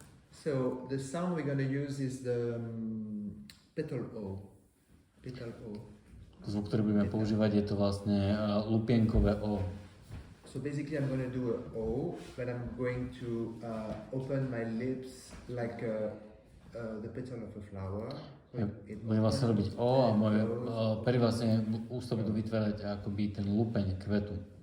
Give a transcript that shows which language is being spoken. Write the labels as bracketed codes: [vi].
[en] So the sound we're going to use is the petal O. [sk] Zvuk, ktorý budeme používať, je to vlastne lupienkové O. [en] So basically I'm going to do an O, but I'm going to open my lips like the petal of a flower. [sk] Budem vlastne robiť O a moje pery vlastne ústa budú vytvárať akoby ten lupeň kvetu.